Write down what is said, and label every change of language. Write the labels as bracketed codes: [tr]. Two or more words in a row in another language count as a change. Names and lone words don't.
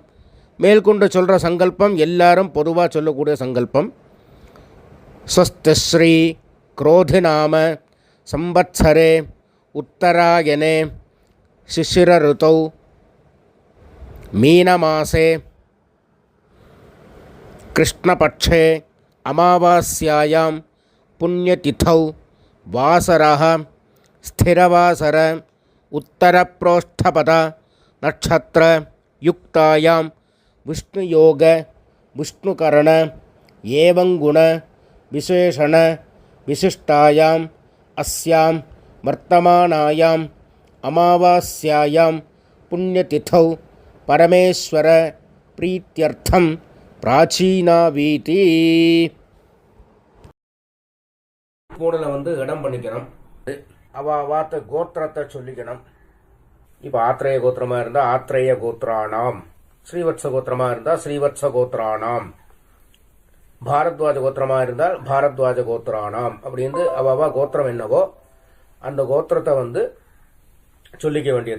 [ta] மேல்கொண்டு சொல்கிற சங்கல்பம் எல்லாரும் பொதுவாக சொல்லக்கூடிய சங்கல்பம். [sa] स्वस्तिश्री क्रोधिनाम संवत्सरे उत्तरायणे शिशिर ऋतौ मीनमासे कृष्णपक्षे अमावास्यायां पुण्यतिथौ वासरः स्थिरवासर उत्तरप्रोष्ठपद नक्षत्र युक्तायां विष्णुयोग विष्णुकरण एवं गुण विशेषण विशिष्टायाम् अस्यां वर्तमानायाम् अमावास्यायां पुण्यतिथौ परमेश्वर प्रीत्यर्थं प्राचीनावीति. [ta] கூடல இடம் பண்ணிக்கணும். அவாத்த கோத்திரத்தை சொல்லிக்கணும். இப்போ ஆத்ரேய கோத்திரமாக இருந்தால் [sa] आत्रेय गोत्राणाम्, [ta] ஸ்ரீவத்ச கோத்திரமாக இருந்தால் [sa] श्रीवत्स गोत्राणाम्, [ta] பாரத்வாஜ கோத்திரமாக இருந்தால் [sa] भारद्वाज गोत्राणाम् [ta] அப்படின்னு அவாவா கோத்திரம் என்னவோ அந்த கோத்திரத்தை சொல்லிக்க வேண்டியது.